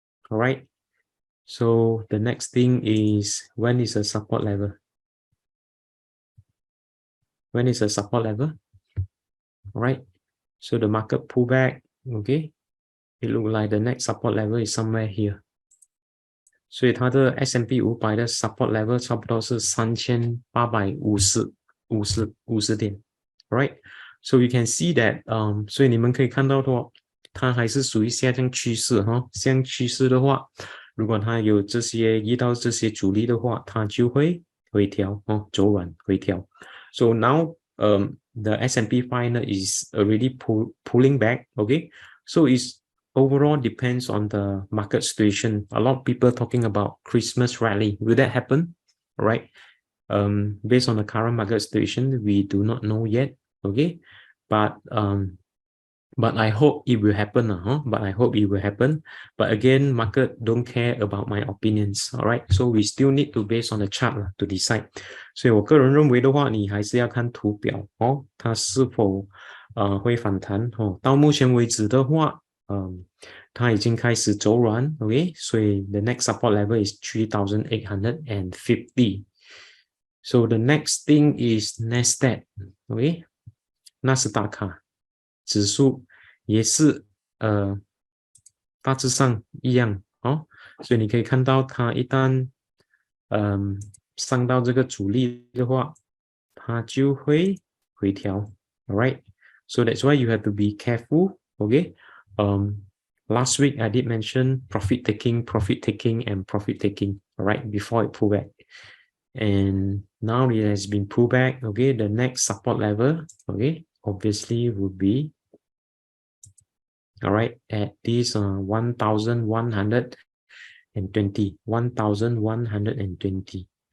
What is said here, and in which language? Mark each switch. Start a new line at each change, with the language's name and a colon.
English: All right, so the next thing is, when is a support level? When is a support level? All right, so the market pull back. Okay, it looks like the next support level is somewhere here.
Chinese: 所以它的 S&P 500的 support level 差不多是3850点 ，right?
English: So you can see that，
Chinese: 所以你们可以看到的话，它还是属于下降趋势哈。下降趋势的话，如果它有这些遇到这些阻力的话，它就会回调哦，走软回调。
English: So now, the S&P 500 is already pulling back. Okay, so it's overall depends on the market situation. A lot of people talking about Christmas rally. Will that happen? All right. Based on the current market situation, we do not know yet. Okay, but I hope it will happen. But I hope it will happen. But again, market don't care about my opinions. All right. So we still need to base on the chart to decide.
Chinese: 所以我个人认为的话，你还是要看图表哦，它是否会反弹哦。到目前为止的话。它已经开始走软 ，OK， 所以
English: the next support level is 3,850. So the next thing is NASDAQ,
Chinese: OK， 纳斯达克指数也是大致上一样哦，所以你可以看到它一旦上到这个阻力的话，它就会回调 ，all right.
English: So that's why you have to be careful, OK. Last week I did mention profit taking, and profit taking, all right, before it pull back. And now it has been pulled back. Okay, the next support level, okay, obviously would be, all right, at this 1,120, 1,120.